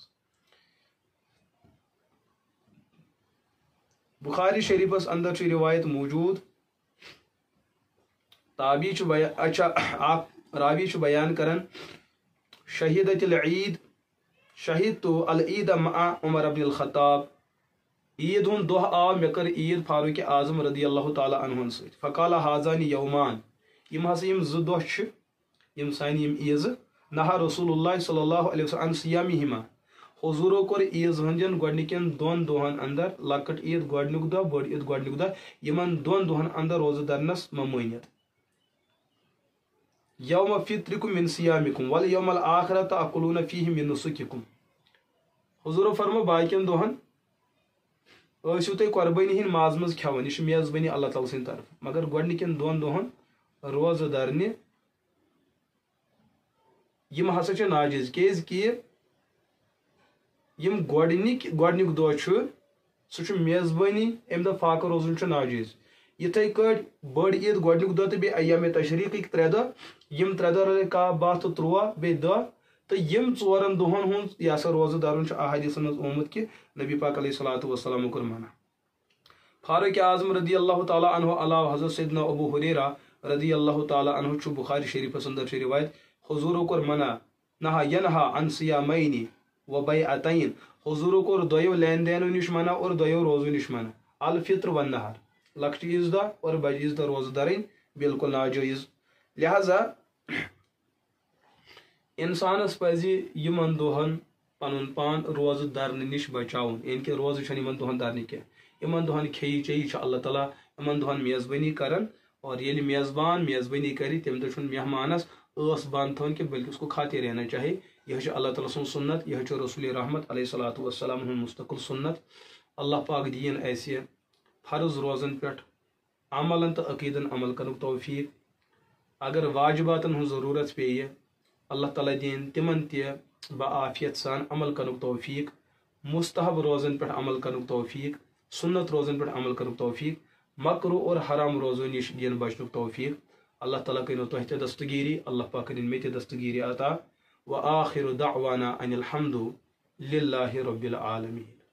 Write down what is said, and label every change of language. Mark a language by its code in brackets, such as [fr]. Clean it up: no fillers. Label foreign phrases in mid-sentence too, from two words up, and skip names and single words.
[ks] بخاری شریفس اندر چھُ روایت موجود راوی چھُ بیان کران [ar] شہیدت العید مع عمر بن الخطاب [ks] عید ہُنٛد دۄہ آو مےٚ کٔر عید فاروق اعظم [ar] رضی اللہ تعالیٰ عنہن [ks] سۭتۍ [ar] فقال هذان یومان [ks] یِم ہسا یِم 2 دۄہ چھِ یِم سانہِ یِم عیٖزٕ [ar] نہا رسول اللہ صلی اللہ علیہ وسلم عن صیامہما [ks] حضوٗرو کوٚر عیٖز ہٕنٛدٮ۪ن گۄڈنِکٮ۪ن 2 دۄہن اندر لۄکٕٹ عیٖد گۄڈنیُک دۄہ بٔڑ عیٖد گۄڈنیُک دۄہ یِمن 2 دۄہن اندر روزٕ درنس ممٲنیت [ar] یوم فطرکم من صیامکم والیوم الآخرہ تأکلون فیہ من نسککم [ks] حضوٗرو فرمو باقین دۄہن ٲسِو تُہۍ قۄربٲنی ہٕنٛدۍ ماز منٛز کھٮ۪وان یہِ چھُ میزبٲنی اللہ تعالیٰ سٕنٛدِ طرفہٕ مگر گۄڈنِکٮ۪ن 2 دۄہن روزٕ درنہِ یِم ہسا چھِ ناجٲیز کیازکہِ یِم گۄڈنیُک دۄہ چھُ سُہ چھُ میزبٲنی امہِ دۄہ فاقہٕ روزُن چھُ ناجٲیز یِتھے کٲٹھۍ بٔڑ عیٖد گۄڈنیُک دۄہ تہٕ بیٚیہِ ایام تشریٖقٕکۍ 3 دۄہ یِم 3 دۄہ روزِ 10 12 تہٕ 13 بیٚیہِ دۄہ تہٕ یِم 4 دۄہن ہُنٛد یہِ ہسا روزٕ درُن چھُ احادیٖثن منٛز آمُت کہِ نبی پاک [ar] علیہ الصلوۃ والسلام [ks] کوٚر منع فاروق اعظم [ar] رضی اللہ تعالیٰ عنہ [ks] علاوہ حضرت سیدنا ابو ہریرہ [ar] رضی اللہ تعالیٰ عنہ [ks] چھُ بخاری شریفس اندر چھِ روایت حضوٗرو کوٚر منع [ar] نہا ینہا عن صیامین و بیعتین [ks] حضوٗرو کوٚر 2 لین دینو نِش منع اور 2 روزو نِش منع [ar] الفطر والنہر [ks] لۄکچہِ عیٖذ دۄہ اور بجہِ عیٖذ دۄہ روزٕ دَرٕنۍ بالکل ناجٲیز لہذا انسانس پزِ یِمن دۄہن پنُن پان روزٕ درنہٕ نِش بچاوُن یعنی کہِ روزٕ چھنہٕ یِمن دۄہن درنہِ کینٛہہ یِمن دۄہن کھیٚیہِ چیٚیہِ چھُ اللہ تعالیٰ یِمن دۄہن میزبٲنی کران اور ییٚلہِ میزبان میزبٲنی کرِ تمہِ دۄہ چھُنہٕ مہمانس ٲس بنٛد تھاوٕنۍ کینٛہہ بلکہِ [ur] اس کو کھاتے رہنا چاہے [ks] یہ اللہ تعالیٰ سن سنت، یہ رسول رحمت [ar] علیہ الصلوۃ والسلام [ks] مستقل سنت. اللہ پاک دین ایسے فرض روزن پہ عملن تو عقیدن عمل کرن توفیق. اگر واجباتن ہن ضرورت پیے اللہ تعالیٰ دین تمن تہ بعافیت سان عمل کرن توفیق. مستحب روزن پہ عمل کرن توفیق، سنت روزن پہ عمل کرن توفیق، مکرو اور حرام روزو نش دین بچن توفیق. اللہ تعالیٰ کرن تہ تہ دستگیری، اللہ پاک کرن مے تہ دستگیری عطا. [ar] وآخر دعوانا ان الحمد للہ رب العالمین.